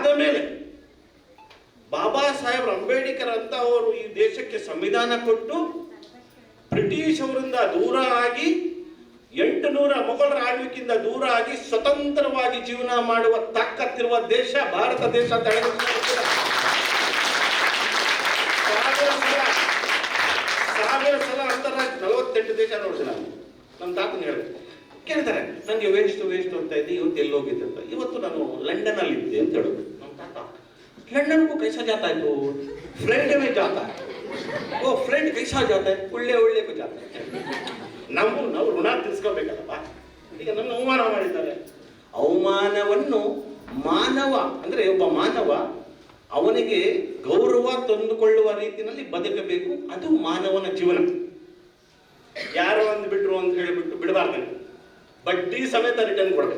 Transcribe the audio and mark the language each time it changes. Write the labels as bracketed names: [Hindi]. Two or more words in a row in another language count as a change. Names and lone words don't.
[Kannada] ಮೇಲೆ ಬಾಬಾ ಸಾಹೇಬ್ ಅಂಬೇಡ್ಕರ್ ಅಂತ ಅವರು ಈ ದೇಶಕ್ಕೆ ಸಂವಿಧಾನ ಕೊಟ್ಟು ಬ್ರಿಟಿಷ್ ಅವರಿಂದ ದೂರ ಆಗಿ 800 ಮೊಘಲರ ಆಳ್ವಿಕೆಯಿಂದ ದೂರ ಆಗಿ ಸ್ವತಂತ್ರವಾಗಿ ಜೀವನ ಮಾಡುವ ತಾಕತ್ತಿರುವ ದೇಶ ಭಾರತ ದೇಶ ಅಂತ ಸಾವಿರ ಸಲ ಅಂತಾರಾಷ್ಟ್ರೀಯ 48 ದೇಶ ನೋಡಿದೆ ನಾನು. ನಮ್ಮ ತಾತನ ಕೇಳ್ತಾರೆ, ನನಗೆ ವೇಸ್ಟ್ ಅಂತ ಇದ್ದೆ, ಇವತ್ತು ಎಲ್ಲೋಗಿದ್ದೆ ಅಂತ. ಇವತ್ತು ನಾನು ಲಂಡನ್ ಅಲ್ಲಿ ಇದ್ದೆ ಅಂತ ಹೇಳೋದು ನಮ್ಮ ತಾತ. [Hindi] लंदन को कैसा जाता है? तो फ्लाइट में जाता है. वो फ्लाइट कैसा जाता है? उल्ले को जाता है. [Kannada] ನಾವು ಋಣ ತೀರಿಸ್ಕೋಬೇಕಲ್ಲಪ್ಪ. ಈಗ ನನ್ನ ಅವಮಾನ ಮಾಡಿದ್ದಾರೆ. ಅವಮಾನವನ್ನು ಮಾನವ ಅಂದರೆ ಒಬ್ಬ ಮಾನವ ಅವನಿಗೆ ಗೌರವ ತಂದುಕೊಳ್ಳುವ ರೀತಿಯಲ್ಲಿ ಬದುಕಬೇಕು. ಅದು ಮಾನವನ ಜೀವನ. ಯಾರೋ ಅಂದ್ಬಿಟ್ರು ಅಂತ ಹೇಳಿಬಿಟ್ಟು ಬಿಡಬಾರ್ದು, ಬಡ್ಡಿ ಸಮೇತ ರಿಟರ್ನ್ ಕೊಡಬೇಕು.